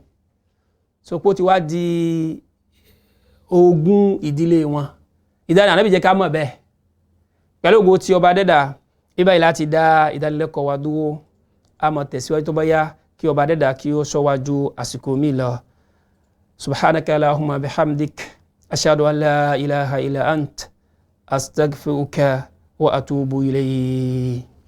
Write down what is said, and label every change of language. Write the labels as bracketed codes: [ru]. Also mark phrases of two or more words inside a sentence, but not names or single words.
[yo] Sopó ti wá di ogún ìdílé wọn. Ìdáni ànábì jẹ́ ká mọ̀ bẹ́ẹ̀. Pẹ̀lú ògo tí ọba dẹ́dà, ibáyìí láti dá ìdánilẹ́kọ̀ọ́ wa dúró. A máa tẹ̀síwájú tó bá yá kí ọba dẹ́dà kí ó sọ wájú àsìkò mi lọ. [ar] سبحانك اللهم وبحمدك أشهد أن لا إله إلا أنت أستغفرك وأتوب إليه.